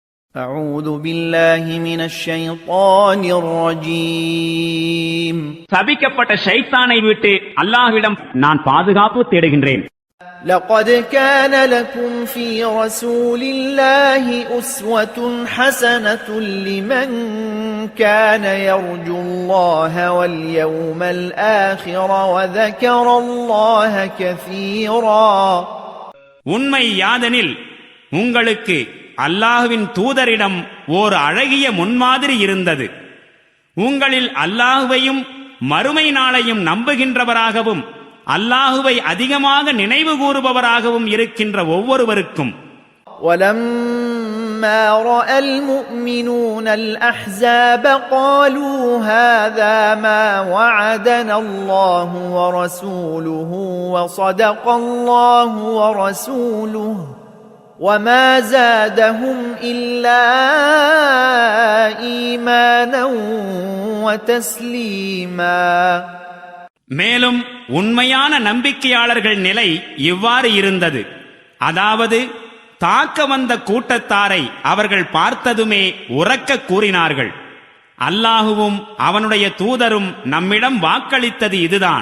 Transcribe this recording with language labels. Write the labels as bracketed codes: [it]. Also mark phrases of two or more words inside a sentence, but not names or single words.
[ar] أعوذ بالله من الشيطان الرجيم [ta] சபிக்கப்பட்ட ஷைத்தானை விட்டு அல்லாஹ்விடம் நான் பாதுகாப்பு தேடுகின்றேன். [ar] لقد كان لكم في رسول الله أسوة حسنة لمن كان يرجو الله واليوم الآخر وذكر الله كثيرا. [ta] உண்மை யாதெனில் உங்களுக்கு அல்லாஹ்வின் தூதரிடம் ஓர் அழகிய முன்மாதிரி இருந்தது. உங்களில் அல்லாஹ்வையும் மறுமை நாளையும் நம்புகின்றவராகவும் அல்லாஹுவை அதிகமாக நினைவு கூறுபவராகவும் இருக்கின்ற ஒவ்வொருவருக்கும். [ar] وَلَمَّا رَأَى الْمُؤْمِنُونَ الْأَحْزَابَ قَالُوا هَذَا مَا وَعَدَنَا اللَّهُ وَرَسُولُهُ وَصَدَقَ اللَّهُ وَرَسُولُهُ وَمَا زَادَهُمْ إِلَّا إِيمَانًا وَتَسْلِيمًا. [ta] மேலும் உண்மையான நம்பிக்கையாளர்கள் நிலை இவ்வாறு இருந்தது. அதாவது தாக்க வந்த கூட்டத்தாரை அவர்கள் பார்த்ததுமே உரக்க கூறினார்கள், அல்லாஹுவும் அவனுடைய தூதரும் நம்மிடம் வாக்களித்தது இதுதான்.